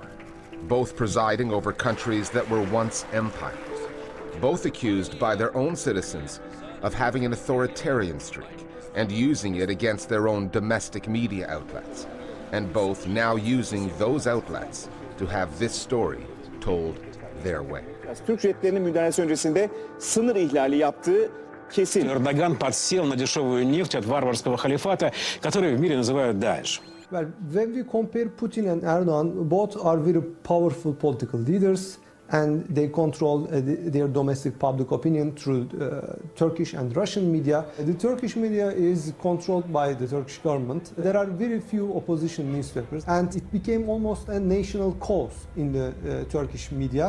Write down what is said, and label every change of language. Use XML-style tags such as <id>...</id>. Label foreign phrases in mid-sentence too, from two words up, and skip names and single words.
<en>both presiding over countries that were once empires, both accused by their own citizens of having an authoritarian streak and using it against their own domestic media outlets, and both now using those outlets to have this story told their way.</en> <tr>Türk jetlerinin müdahalesi öncesinde sınır ihlali yaptığı kesin.</tr> <ru>Эрдоган подсел на дешевую нефть от варварского халифата, который в мире называют Даиш.</ru> <en>Well, when we compare Putin and Erdogan, both are very powerful political leaders, and they control their domestic public opinion through Turkish and Russian media. The Turkish media is controlled by the Turkish government. There are very few opposition newspapers, and it became almost a national cause in the Turkish media.</en>